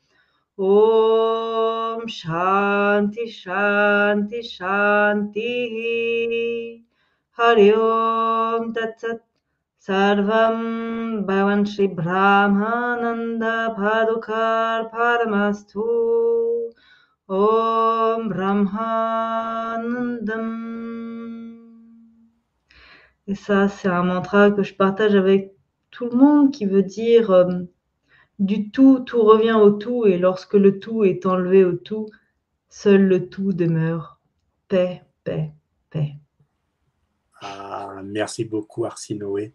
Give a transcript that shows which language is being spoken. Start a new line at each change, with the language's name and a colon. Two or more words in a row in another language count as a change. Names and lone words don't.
Sanskrit: ॐ शान्तिः शान्तिः शान्तिः हरि ॐ तत् सत् सर्वं भवन् श्री ब्रह्मानन्द पादुकार् परमस्तु ॐ ब्रह्मानन्दम्.
French: Et ça, c'est un mantra que je partage avec tout le monde qui veut dire du tout, tout revient au tout, et lorsque le tout est enlevé au tout, seul le tout demeure. Paix, paix, paix. Ah, merci beaucoup, Arsinoé.